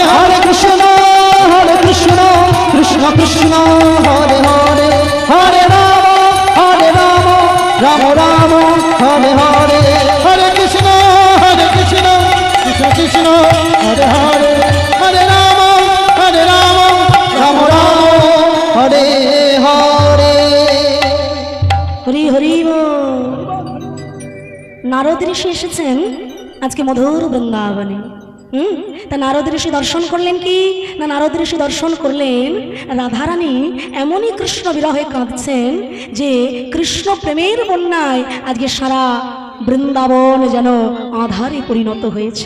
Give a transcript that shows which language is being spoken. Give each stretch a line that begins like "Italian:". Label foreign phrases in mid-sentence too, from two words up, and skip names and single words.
Sanskrit: हरे कृष्ण कृष्ण कृष्ण हरे हरे, हरे राम राम राम हरे हरे। हरे कृष्ण कृष्ण कृष्ण हरे हरे, हरे राम राम राम हरे हरे।
Bangla: হরি হরি বল। নারদ ঋষি এসেছেন আজকে মধুর বৃন্দাবনে। তা নারদ ঋষি দর্শন করলেন কি না, নারদ ঋষি দর্শন করলেন রাধারানী এমনই কৃষ্ণ বিরহে কাঁদছেন যে কৃষ্ণ প্রেমের বন্যায় আজকে সারা বৃন্দাবন যেন আধারে পরিণত হয়েছে।